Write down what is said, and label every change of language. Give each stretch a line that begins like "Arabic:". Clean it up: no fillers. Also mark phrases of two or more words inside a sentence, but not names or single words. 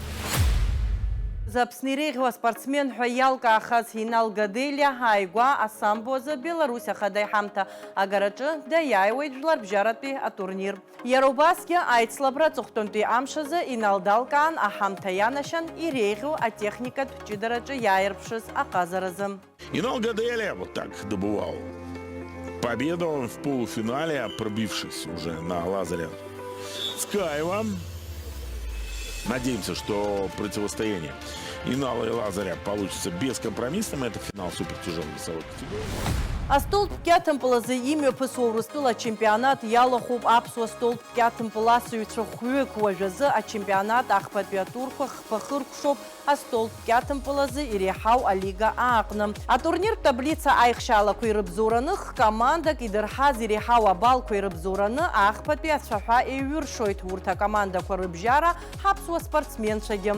Abkhazian: Аԥсны иреиӷьу аспортсмен ҳәа иалкаахаз Инал Гаделиа ааигәа асамбо азы Беларусь ахада аиҳамҭа агараҿы даиааиуеит жәларбжьаратәи атурнир. Иара убасгьы аицлабра аҵыхәтәантәи амш азы Инал далкаан аҳамҭа ианашьан иреиӷьу атехникатә ҷыдараҿы иааирԥшыз аҟазаразы.
Russian: Инал Гаделиа вот так добывал победу в полуфинале, пробившись уже на Лазаря Скаева. Надеемся, что противостояние Инала и Лазаря получится бескомпромиссным. Это финал супертяжелой весовой категории.
Abkhazian: Астолтә кьаҭымпыл азы имҩаԥысуа Урыстәыла ачемпионат иалахәуп аԥсуа столтә кьаҭымпыласыҩцәа хәҩык. Уажәазы ачемпионат ахԥатәи атурқәа хԥа-хыркәшоуп астолтә кьаҭымпыл азы иреиҳау алига ааҟны. Атурнир таблица аихшьаалақәа ирыбзоураны командак идырҳаз иреиҳау абалқәа ирыбзоураны ахԥатәи ацәаҳәа еиҩыршоит урҭ акомандақәа рыбжьара ҳаԥсуа спортсменцәагьы.